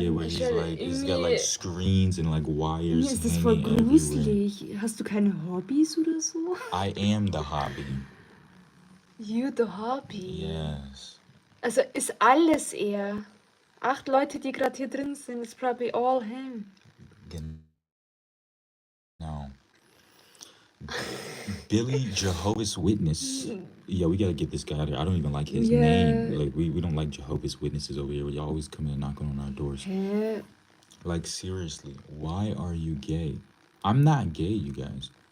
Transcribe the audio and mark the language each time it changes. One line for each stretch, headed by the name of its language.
English: Yeah, where he's got like screens and like wires
German: Mir ist das voll
English: hanging everywhere.
German: gruselig. Hast du keine Hobbys oder so?
English: I am the hobby. You the hobby. Yes.
German: Also ist alles er. 8 Leute, die gerade hier drin sind, ist
English: probably all him. No. Billy Jehovah's Witness. Yeah, we gotta get this guy out here. I don't even like his name. Like we don't like Jehovah's Witnesses over here. Y'all always come in knocking on our doors. Hä? Like seriously, why are you gay? I'm not gay, you guys.